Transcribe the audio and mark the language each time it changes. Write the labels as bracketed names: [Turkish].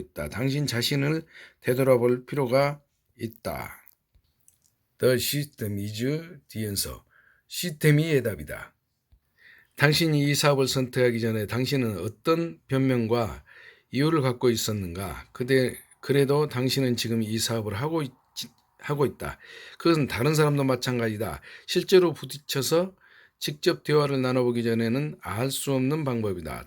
[Korean] 당신 자신을 되돌아볼 필요가 있다. [English] The system is the answer. [Korean] 시스템이 해답이다. 당신이 이 사업을 선택하기 전에 당신은 어떤 변명과 이유를 갖고 있었는가? 그래도 당신은 지금 이 사업을 하고 있다. 그것은 다른 사람도 마찬가지다. 실제로 부딪혀서 직접 대화를 나눠보기 전에는 알 수 없는 방법이다.